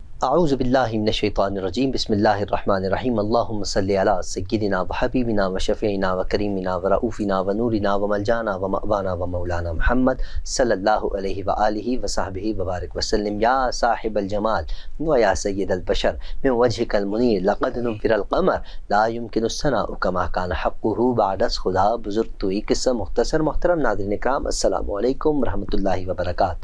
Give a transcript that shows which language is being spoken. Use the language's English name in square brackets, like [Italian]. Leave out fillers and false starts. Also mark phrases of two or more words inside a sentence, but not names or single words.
[Arabic] اعوذ باللہ من الشیطان الرجیم بسم اللہ الرحمن الرحیم اللہم صلی علی سیدنا و حبیبنا و شفیعنا و کریمنا و رؤوفنا و نورنا و ملجانا و مأوانا و مولانا محمد صلی اللہ علیہ وآلہ وصحبہ وبارک وسلم۔ یا صاحب الجمال و یا سید البشر من وجہک المنیر لقد نور القمر لا يمکن الثناء کما کان حقہ [Persian] بعد از خدا بزرگ تو۔ [Urdu] یہ قصہ مختصر۔ محترم ناظرین اکرام، [Arabic] السلام علیکم ورحمۃ اللہ وبرکاتہ۔